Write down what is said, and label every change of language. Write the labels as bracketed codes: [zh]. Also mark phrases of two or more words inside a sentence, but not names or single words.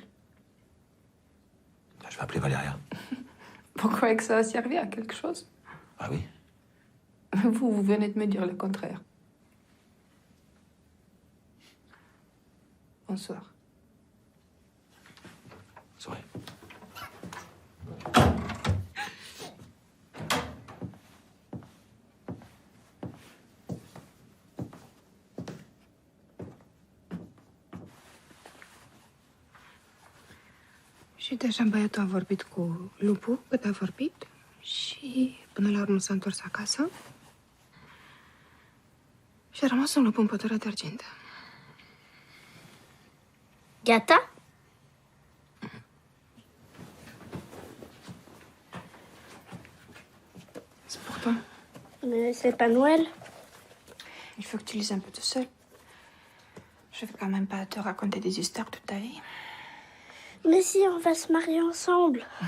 [fr] Je vais appeler Valéria. Vous croyez que ça va servir à quelque chose? Ah oui? Vous venez de me dire le contraire. Bonsoir. Soirée. [ro] Și deja băiatul a vorbit cu Lupu cât a vorbit și până la urmă s-a întors acasă și a rămas un lup în pădurea de argint. Gata? [fr] C'est pour toi. Mais c'est pas Noël. Il faut que tu lises un peu tout seul. Je vais quand même pas te raconter des histoires toute ta vie. Mais si, on va se marier ensemble.